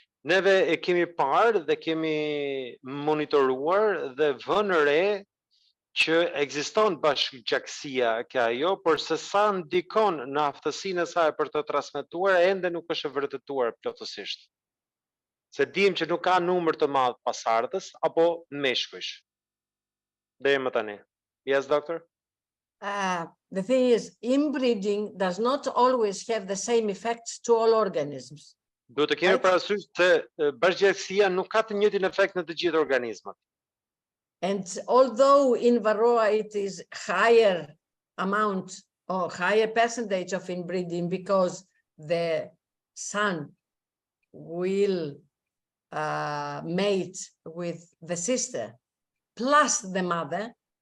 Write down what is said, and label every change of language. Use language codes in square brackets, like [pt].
[sq] Neve e kemi parë dhe kemi monitoruar dhe vënë re që ekziston bashkëgjakësia e ajo, por se sa ndikon në aftësinë e saj për të transmetuar ende nuk është e vërtetuar plotësisht. Se dim që nuk ka numër të madh pasardhës apo meshkujsh. Deri më tani. [en] Yes, doctor? The thing is, inbreeding does not always have the same effects to all organisms. [sq] Duhet të kemi parasysh se bashkëgjakësia nuk ka të njëjtin efekt në të gjithë organizmat. [en] And although in Varroa it is higher amount or higher percentage of inbreeding because the son will mate with the sister plus the mother.